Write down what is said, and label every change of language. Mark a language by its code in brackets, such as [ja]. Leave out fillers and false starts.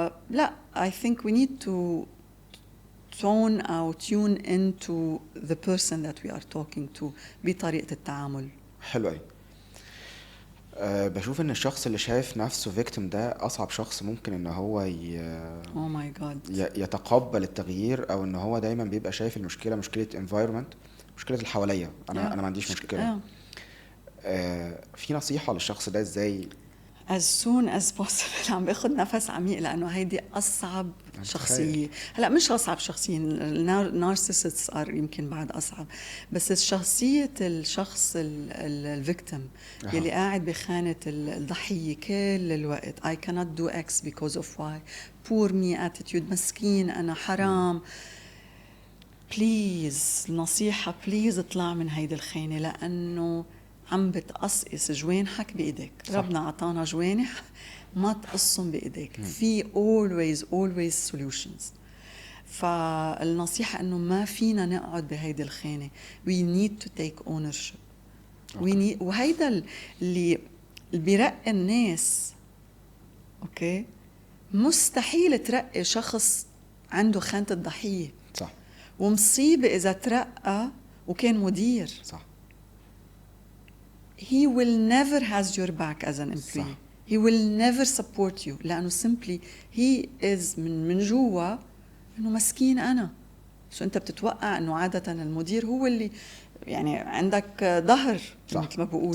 [en] لا I think we need to tone أو tune into the person that we are talking to [ar] بطريقة التعامل. حلو قوي. بشوف ان الشخص اللي شايف نفسه victim ده اصعب شخص ممكن ان هو [en] oh my God. [ar] يتقبل التغيير، او ان هو دايما بيبقى شايف المشكلة مشكلة environment، مشكلة اللي حواليا. انا ما عنديش مشكلة. في نصيحة للشخص ده ازاي [en] as soon as possible؟ [ar] عم باخد نفس عميق لأنه هيدي أصعب شخصية. هلأ مش أصعب شخصية، النارسيسيستس يمكن بعد أصعب، بس شخصية الشخص الفيكتيم يلي قاعد بخانة الضحية كل الوقت. [en] I cannot do X because of Y. poor me attitude. [ar] مسكين أنا، حرام. بليز نصيحة، بليز اطلع من هيدي الخانة لأنه عم بتقصقص جوانحك بإيديك. ربنا عطانا جوانح ما تقصهم بإيديك. في [en] always solutions. [ar] فالنصيحة أنه ما فينا نقعد بهيدي الخانة. [en] we need to take ownership. [ar] وهيدا اللي بيرقي الناس. أوكي. مستحيل ترقي شخص عنده خانة الضحية. صح. ومصيبة إذا ترقى وكان مدير. صح. [en] He will never has your back as an employee. [ar] صح. [en] He will never support you لأنه simply he is [ar] من جوا إنه مسكين أنا. سو أنت بتتوقع إنه عادة المدير هو اللي يعني عندك ظهر مثل ما بقول.